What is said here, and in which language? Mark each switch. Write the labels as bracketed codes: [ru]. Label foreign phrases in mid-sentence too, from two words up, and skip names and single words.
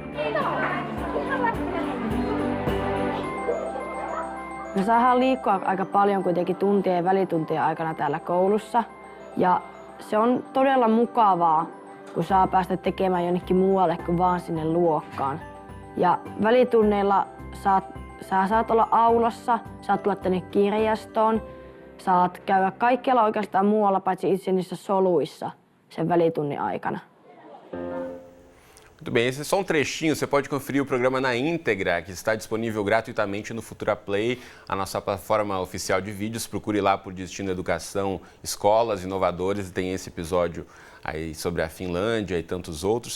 [fi] Me saadaan liikkua aika paljon kuitenkin tuntien ja välituntien aikana täällä koulussa ja se on todella mukavaa, kun saa päästä tekemään jonnekin muualle kuin vaan sinne luokkaan. Ja välitunneilla saat olla aulassa, saat tulla tänne kirjastoon, saat käydä kaikkialla oikeastaan muualla paitsi itse niissä soluissa sen välitunnin aikana. [pt] Muito bem, esse é só um trechinho, você pode conferir o programa na íntegra, que está disponível gratuitamente no Futura Play, a nossa plataforma oficial de vídeos. Procure lá por Destino Educação, Escolas Inovadoras, e tem esse episódio aí sobre a Finlândia e tantos outros.